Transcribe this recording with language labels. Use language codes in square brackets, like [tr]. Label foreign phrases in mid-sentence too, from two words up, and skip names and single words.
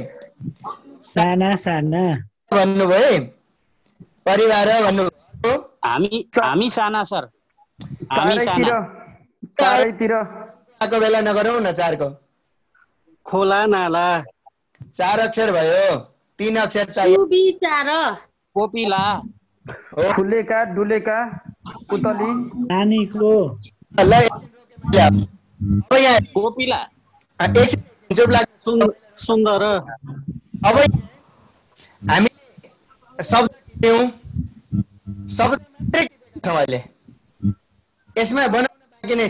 [ne] साना साना भन्नुभयो है, परिवार भन्नुभयो। हामी साना सर, हामी साना चारैतिर को बेला नगरौँ न 4 को। खोला नाला 4 अक्षर भयो, 3 अक्षर चाहिए। सुविचार कोपिला फुलेका डुलेका पुतली नानीको ल अब यहाँ कोपिला एकछिन चुप लाग। सुन्दर अब हामी शब्द टिप्यौं, शब्द मात्रै टिपेका छौं अहिले, यसमा बनाउन बाँकी नै छ।